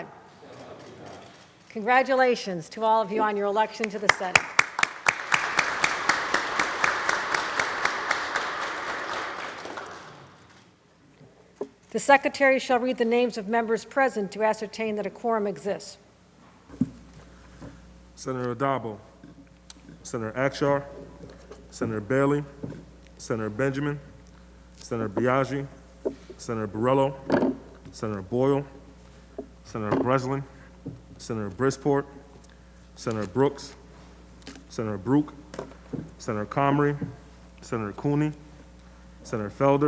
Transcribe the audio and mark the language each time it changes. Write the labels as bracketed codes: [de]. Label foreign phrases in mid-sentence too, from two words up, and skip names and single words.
[en] Congratulations to all of you on your election to the Senate. The Secretary shall read the names of members present to ascertain that a quorum exists. Senator Addabbo, Senator Akshar, Senator Bailey, Senator Benjamin, Senator Biaggi, Senator Borrello, Senator Boyle, Senator Breslin, Senator Brisport, Senator Brooks, Senator Brooke, Senator Comrie, Senator Cooney, Senator Felder,